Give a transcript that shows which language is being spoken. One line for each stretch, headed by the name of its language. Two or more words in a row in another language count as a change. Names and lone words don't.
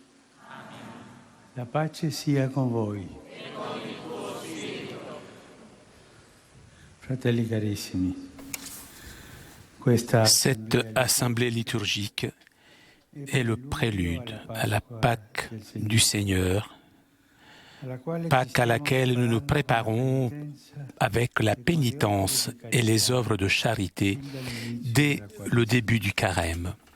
Italian: La pace sia con voi. E con il tuo spirito. Fratelli carissimi,
French: cette assemblée liturgique est le prélude à la Pâque du Seigneur, Pâque à laquelle nous nous préparons avec la pénitence et les œuvres de charité dès le début du carême.